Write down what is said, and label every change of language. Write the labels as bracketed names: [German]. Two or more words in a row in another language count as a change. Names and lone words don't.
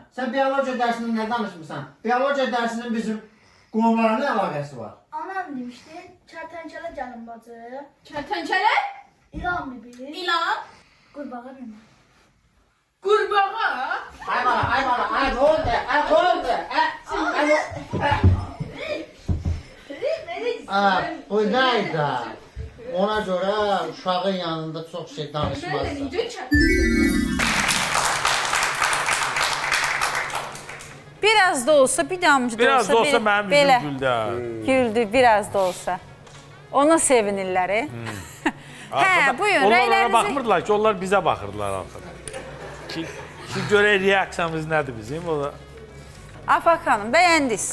[Azerbaijani] Sən biologiya dərsində nə danışmısan? Biologiya dərsinin bizim qohumlara nə əlaqəsi var? Anam demişdi, kərtənkələ gəlin bacı. Kərtənkələ? İlan mı bilir? İlan? Qurbağa bilmir. Qurbağa? [Turkish] Ay bala, ay ne oldu? Bu neydi? [Azerbaijani] Ona göre uşağın yanında çok şey danışmazsın. Biraz da olsa, bir damcı da olsa, mənim belə üzüm güldü. güldü, biraz da olsa. Ona sevinirlər. Hə, buyurun, Onlar ona rəylərinizi... baxmırdılar ki, onlar bizə baxırdılar artıq. Ki görək reaksiyamız nədir bizim? O da... Afaq xanım, bəyəndiniz.